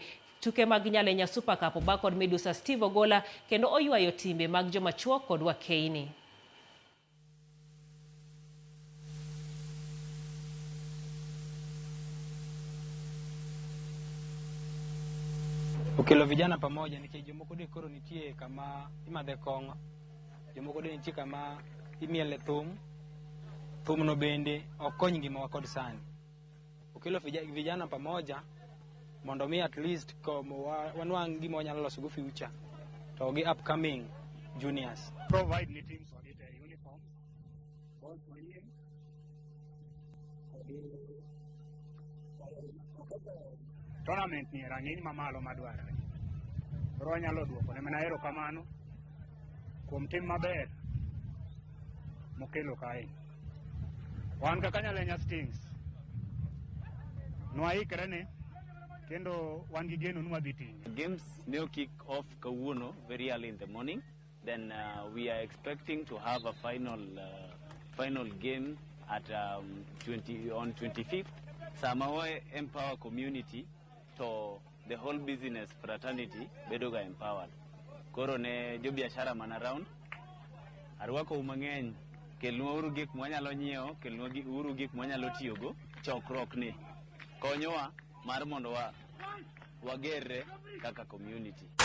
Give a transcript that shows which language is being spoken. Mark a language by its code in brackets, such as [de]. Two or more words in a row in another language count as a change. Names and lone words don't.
[luo] Tuke mag Nyalenya Super Cup oba kod Medusa Steve Ogola kendo oywayo timbe mag joma chuo kod wakeini. Okelo [sw] vijana pamoja [luo] nikech jomoko de koro nitie kama imadhe kong'o, jomoko de nitie kama imiele thum no bende okony ngimawa kod sani. Okelo [sw] vijana pamoja [luo] mondo mi [en] at least [luo] wanwang' gima wanyalo loso go future to gi [en] upcoming juniors. Provide ni teams with uniform, ball training, tournament [luo] ni rang'iny mamalo madwarore. Koro wanyalo duoko ne mana erokamano kuom tim maber mokelo kae. Wan kaka Nyalenya Stings nwaikre ne kendo wan gi geno nwa dhi tinyo. [en] Games will kick off kawuono very early in the morning. Then we are expecting to have a final game at on 25th. Samawe empower community to the whole business fraternity bedoga empowered. [luo] Koro ne jo biashara man around arwako umang'eny kelnwa uru gik mwanyalo nyiewo, kelnwa uru gik mwanyalo tiyogo, chokrok ni konyowa mar mondo wagerre kaka community.